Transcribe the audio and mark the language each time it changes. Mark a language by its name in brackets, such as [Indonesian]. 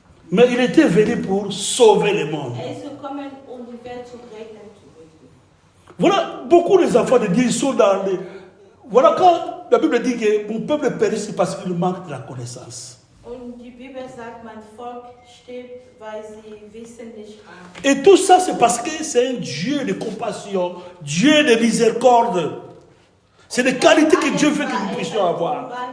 [French] Mais il était venu pour sauver le monde. [German] Ist gekommen, um die Welt zu retten. [French] Voilà, beaucoup des enfants de Dieu, ils sont dans les... Voilà, quand la Bible dit que mon peuple périt, c'est parce qu'il manque de la connaissance. [German] Und die Bibel sagt, mein Volk stirbt, weil sie wissen nicht haben. [French] Et tout ça, c'est parce que c'est un Dieu de compassion, Dieu de miséricorde. C'est des qualités que Dieu veut que nous puissions avoir.